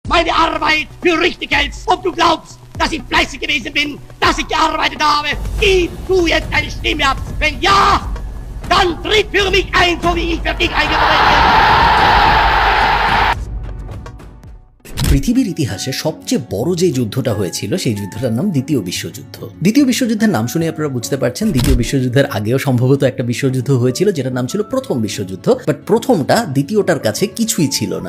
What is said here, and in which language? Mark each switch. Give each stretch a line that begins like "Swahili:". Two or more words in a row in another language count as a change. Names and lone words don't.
German: meine Arbeit für richtig hältst und du glaubst, dass ich fleißig gewesen bin, dass ich gearbeitet habe, gib du jetzt deine Stimme ab. Wenn ja, dann tritt für mich ein, so wie ich für dich eingetreten bin.
Bangla: পৃথিবীর ইতিহাসে সবচেয়ে বড় যে যুদ্ধটা হয়েছিল সেই যুদ্ধটার নাম দ্বিতীয় বিশ্বযুদ্ধ। দ্বিতীয় বিশ্বযুদ্ধের নাম শুনে আপনারা বুঝতে পারছেন দ্বিতীয় বিশ্বযুদ্ধের আগেও সম্ভবত একটা বিশ্বযুদ্ধ হয়েছিল যেটার নাম ছিল প্রথম বিশ্বযুদ্ধ, বাট প্রথমটা দ্বিতীয়টার কাছে কিছুই ছিল না।